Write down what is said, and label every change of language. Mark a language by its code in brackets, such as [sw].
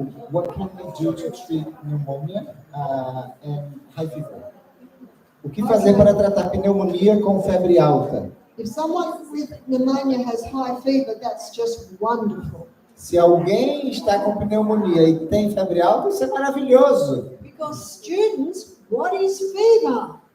[en] What can we do to treat pneumonia and high fever? [pt] O que fazer para tratar pneumonia com febre alta? [en] If someone with pneumonia has high fever, that's just wonderful. [pt] Se alguém está com pneumonia e tem febre alta, isso é maravilhoso. [en] Because students, what is fever?